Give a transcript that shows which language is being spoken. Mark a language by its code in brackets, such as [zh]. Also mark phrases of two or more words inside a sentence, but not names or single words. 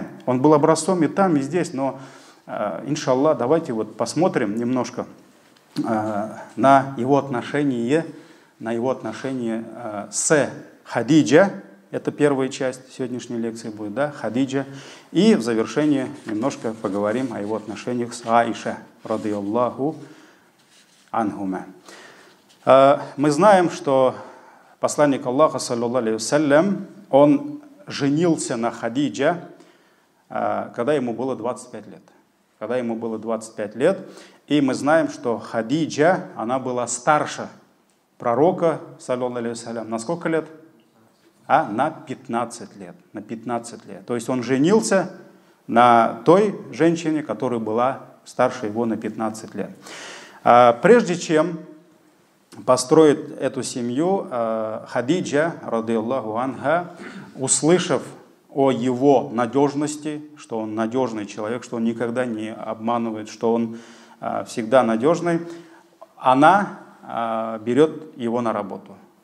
[ru] Он был образцом и там, и здесь. Но, иншаллах, давайте вот посмотрим немножко на его отношение с Хадиджа. Это первая часть сегодняшней лекции будет, да, Хадиджа. И в завершении немножко поговорим о его отношениях с Аиша, [ar] رضي الله عنهما. [ru] Мы знаем, что посланник Аллаха, [ar] صلى الله عليه وسلم, [ru] он женился на Хадиджа, когда ему было 25 лет. Когда ему было 25 лет. И мы знаем, что Хадиджа, она была старше пророка, [ar] صلى الله عليه وسلم, [ru] на сколько лет? На 15 лет. На 15 лет. То есть он женился на той женщине, которая была старше его на 15 лет. Прежде чем построить эту семью, Хадиджа, [ar] رضي الله عنها, [ru] услышав о его надежности, что он надежный человек, что он никогда не обманывает, что он всегда надежный, она берет его на работу.